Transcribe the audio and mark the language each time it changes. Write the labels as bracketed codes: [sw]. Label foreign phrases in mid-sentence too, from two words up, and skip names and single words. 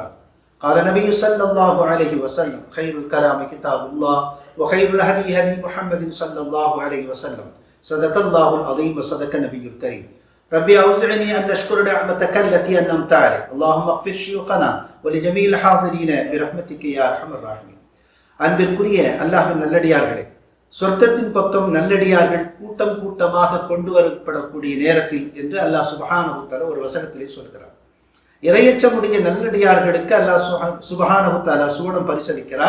[ar] قال النبي صلى الله عليه وسلم: خير الكلام كتاب الله وخير الهدي هدي محمد صلى الله عليه وسلم. صدق الله العظيم وصدق النبي الكريم. ربي أوزعني أن نشكر نعمتك التي أنعمت علي. اللهم اغفر شيوخنا ولجميع الحاضرين برحمتك يا أرحم الراحمين. [ta] அன்பிற்குரிய அல்லாஹ்வின் நல்லடியார்களே, சொர்க்கத்தின் பக்கம் நல்லடியார்கள் கூட்டம் கூட்டமாக கொண்டு வரப்படக்கூடிய நேரத்தில் என்று அல்லாஹ் [ar] سبحانه وتعالى [ta] ஒரு வசனத்திலே சொல்கிறார். இறையச்சமுடைய நல்லடியார்களுக்கு அல்லாஹ் [ar] سبحانه وتعالى [ta] சூடம் பரிசளிக்கிறார்.